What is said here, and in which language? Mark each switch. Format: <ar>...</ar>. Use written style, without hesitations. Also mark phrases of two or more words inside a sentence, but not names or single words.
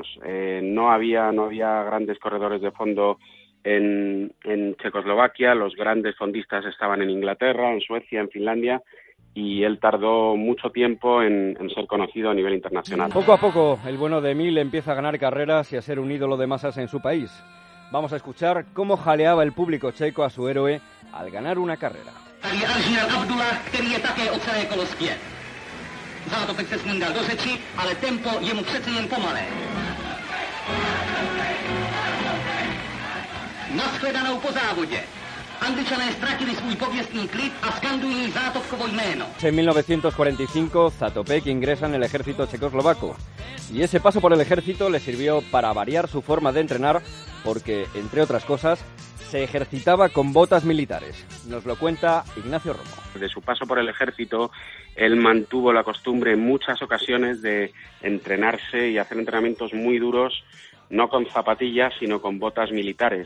<es>No había grandes corredores de fondo en Checoslovaquia, los grandes fondistas estaban en Inglaterra, en Suecia, en Finlandia, y él tardó mucho tiempo en ser conocido a nivel internacional. Poco a poco, el bueno de Emil empieza a ganar carreras y a ser un ídolo de masas en su país. Vamos a escuchar cómo jaleaba el público checo a su héroe al ganar una carrera.</es> <cs>Zatopek se smundal do řeči, ale tempo je mu přece jen pomalé. Nashledanou po závodě. Angličané ztratili svůj pověstný klid a skandují Zatopkovo jméno.</cs> <es>En 1945, Zatopek ingresa en el ejército checoslovaco. Y ese paso por el ejército le sirvió para variar su forma de entrenar porque, entre otras cosas, se ejercitaba con botas militares. Nos lo cuenta Ignacio Romo. De su paso por el ejército, él mantuvo la costumbre en muchas ocasiones de entrenarse y hacer entrenamientos muy duros, no con zapatillas, sino con botas militares.</es>